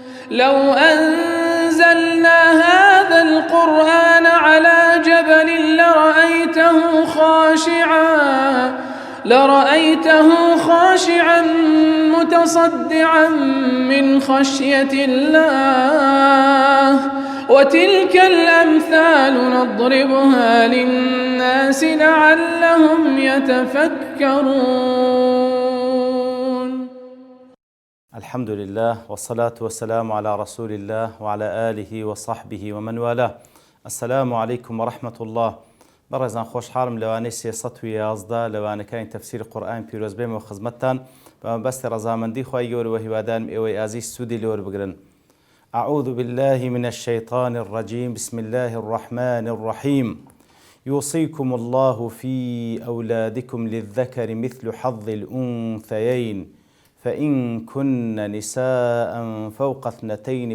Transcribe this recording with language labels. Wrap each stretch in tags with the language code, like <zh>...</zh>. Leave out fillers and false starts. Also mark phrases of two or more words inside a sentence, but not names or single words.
<ar>لو أنزلنا هذا القرآن على جبل لرأيته خاشعا متصدعا من خشية الله وتلك الأمثال نضربها للناس لعلهم يتفكرون. الحمد لله والصلاة والسلام على رسول الله وعلى آله وصحبه ومن والاه. السلام عليكم ورحمة الله.</ar> <ckb>بەڕێزان خۆشحاڵم لەوانەی 311 لەوانەکانی تەفسیر قورئان پیرۆز بێمەوە خزمەتتان بەمەبەستی ڕەزامەندی خوای گەورە و هیوادارم ئێوەی ئازیز سوودی لێوە بگرن.</ckb> <ar>أعوذ بالله من الشيطان الرجيم. بسم الله الرحمن الرحيم. يوصيكم الله في أولادكم للذكر مثل حظ الأنثيين فإن كن نساء فوق 2</ar>